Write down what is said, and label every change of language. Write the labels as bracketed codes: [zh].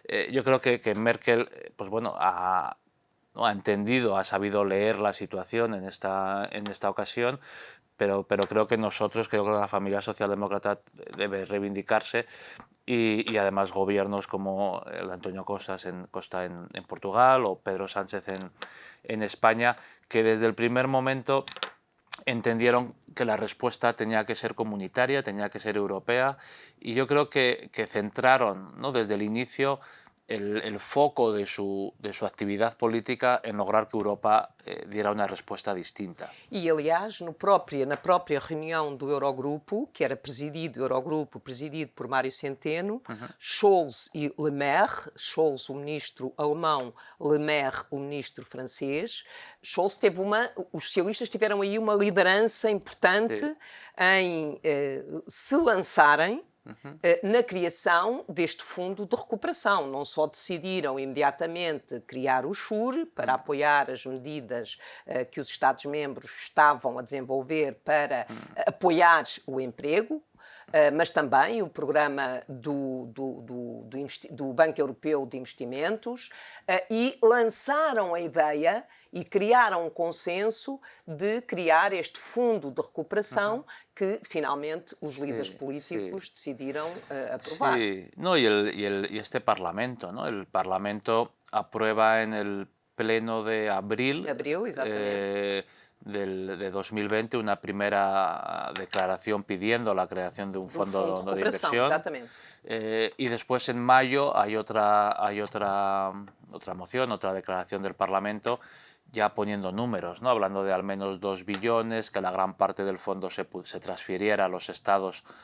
[es] Yo creo que Merkel, pues bueno, ha entendido, ha sabido leer la situación en esta ocasión, pero creo que creo que la familia socialdemócrata debe reivindicarse y además gobiernos como el Antonio Costa en Portugal o Pedro Sánchez en España, que desde el primer momento entendieron que la respuesta tenía que ser comunitaria, tenía que ser europea, y yo creo que centraron, ¿no?, desde el inicio el foco de su actividad política en lograr que Europa diera una respuesta distinta. [pt] E, aliás, na própria reunião do Eurogrupo, que era presidido por Mário Centeno, Scholz e Le Maire, Scholz o ministro alemão, Le Maire o ministro francês, Scholz os socialistas tiveram aí uma liderança importante em se lançarem na criação deste fundo de recuperação. Não só decidiram imediatamente criar o SURE para apoiar as medidas que os Estados-membros estavam a desenvolver para apoiar o emprego, mas também o programa do Banco Europeu de Investimentos, e lançaram a ideia e criaram um consenso de criar este fundo de recuperação que finalmente os líderes políticos decidiram aprovar. [es] Sí, no, y este Parlamento, ¿no? El Parlamento aprueba en el pleno de abril de 2020 una primera declaración pidiendo la creación de un fondo de inversión. Y después en mayo hay otra moción, otra declaración del Parlamento ya poniendo números, ¿no?, hablando de al menos 2 billones, que la gran parte del fondo se transfiriera a los estados